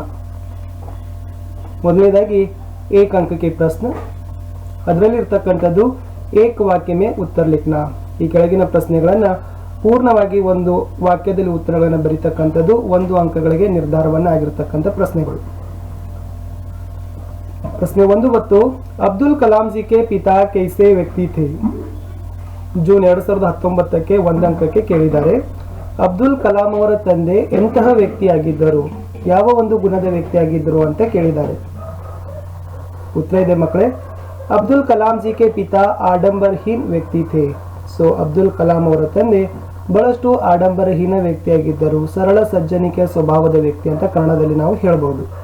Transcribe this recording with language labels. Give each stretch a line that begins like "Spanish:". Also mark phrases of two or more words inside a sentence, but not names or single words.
Kannada: ಮೊದಲನೇದಾಗಿ ಏಕ ಅಂಕಕ್ಕೆ ಪ್ರಶ್ನೆ, ಅದರಲ್ಲಿ ಇರ್ತಕ್ಕಂಥದ್ದು
Hindi: एक वाक्य में उत्तर लिखना.
Kannada: ಈ ಕೆಳಗಿನ ಪ್ರಶ್ನೆಗಳನ್ನು ಪೂರ್ಣವಾಗಿ ಒಂದು ವಾಕ್ಯದಲ್ಲಿ ಉತ್ತರಗಳನ್ನು ಬರೀತಕ್ಕಂಥದ್ದು 1 ಅಂಕಗಳಿಗೆ ನಿರ್ಧಾರವನ್ನು ಆಗಿರ್ತಕ್ಕಂಥ ಪ್ರಶ್ನೆಗಳು.
Hindi: प्रश्न 1 अब्दुल कलाम जी के पिता कैसे व्यक्ति थे?
Kannada: जून 2019 1 अंकಕ್ಕೆ ಕೇಳಿದ್ದಾರೆ. ಅಬ್ದುಲ್ ಕಲಾಂ ಅವರ ತಂದೆ ಎಂತಹ ವ್ಯಕ್ತಿಯಾಗಿದ್ದರು, ಯಾವ ಒಂದು ಗುಣದ ವ್ಯಕ್ತಿಯಾಗಿದ್ದರು ಅಂತ ಕೇಳಿದ್ದಾರೆ. ಉತ್ತರ ಇದೆ ಮಕ್ಕಳೇ,
Hindi: अब्दुल कलाम जी के पिता आडंबरहीन व्यक्ति थे.
Kannada: ಸೊ ಅಬ್ದುಲ್ ಕಲಾಂ ಅವರ ತಂದೆ ಬಹಳಷ್ಟು ಆಡಂಬರಹೀನ ವ್ಯಕ್ತಿಯಾಗಿದ್ದರು, ಸರಳ ಸಜ್ಜನಿಕೆ ಸ್ವಭಾವದ ವ್ಯಕ್ತಿ ಅಂತ ಕನ್ನಡದಲ್ಲಿ ನಾವು ಹೇಳಬಹುದು.